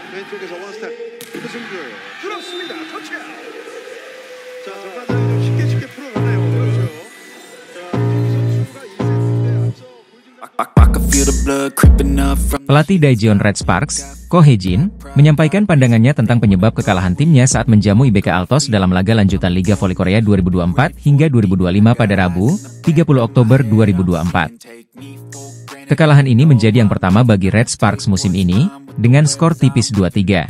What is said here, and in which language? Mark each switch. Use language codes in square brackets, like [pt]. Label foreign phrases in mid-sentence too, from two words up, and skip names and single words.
[ko] 왼쪽에서 원스텝 표승주 들었습니다. 터치아웃. 자, 전반전이 좀 쉽게 풀어가네요. 그렇죠. 자, 선수가 2세트에 앞서 [id] Pelatih Daejeon Red Sparks, Ko Hye-jin, menyampaikan pandangannya tentang penyebab kekalahan timnya saat menjamu IBK Altos dalam laga lanjutan Liga Voli Korea 2024 hingga 2025 pada Rabu, 30 Oktober 2024. Kekalahan ini menjadi yang pertama bagi Red Sparks musim ini, dengan skor tipis 2-3.